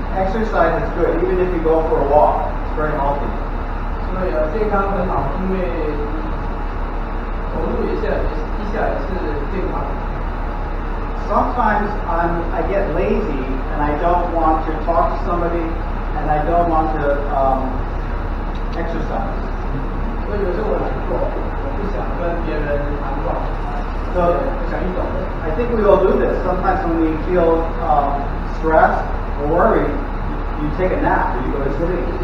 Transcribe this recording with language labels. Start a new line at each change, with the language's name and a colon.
English: exercise is good, even if you go for a walk. It's very healthy.
Chinese: 所以健康很好，因为走路一下也是健康。
English: Sometimes I get lazy and I don't want to talk to somebody and I don't want to exercise.
Chinese: 所以有时候我懒惰，我不想跟别人谈话，不想运动。
English: I think we all do this. Sometimes when we feel stressed or worried, you take a nap or you go to sleep.